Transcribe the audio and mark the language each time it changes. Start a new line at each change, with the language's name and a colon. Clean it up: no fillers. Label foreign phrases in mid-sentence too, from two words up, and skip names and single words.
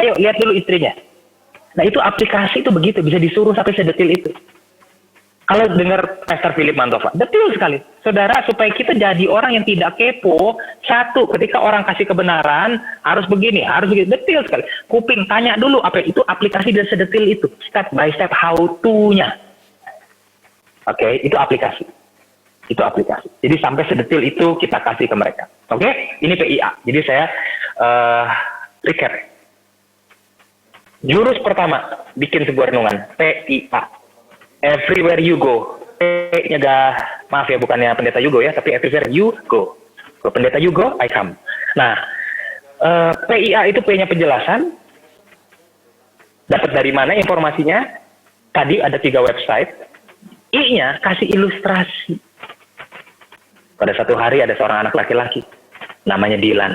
Indonesian: Ayo lihat dulu istrinya. Nah itu aplikasi itu begitu. Bisa disuruh sampai sedetil itu. Kalau dengar Pastor Philip Mantova, detil sekali. Saudara, supaya kita jadi orang yang tidak kepo, satu, ketika orang kasih kebenaran, harus begini, harus begitu, detil sekali. Kuping, tanya dulu, apa itu aplikasi dan sedetil itu.
English: Step by step how to-
Indonesian: nya. Oke, itu aplikasi. Itu aplikasi. Jadi sampai sedetil itu kita kasih ke mereka. Oke, ini PIA. Jadi saya recap. Jurus pertama, bikin sebuah renungan.
English: PIA. Everywhere you go.
Indonesian: P-nya maaf ya, bukannya pendeta
English: you go
Indonesian: ya, tapi
English: everywhere you go.
Indonesian: Kalau pendeta
English: you go, I come.
Indonesian: Nah, PIA itu P-nya penjelasan. Dapat dari mana informasinya? Tadi ada 3 website. I-nya kasih ilustrasi. Pada satu hari ada seorang anak laki-laki. Namanya Dylan.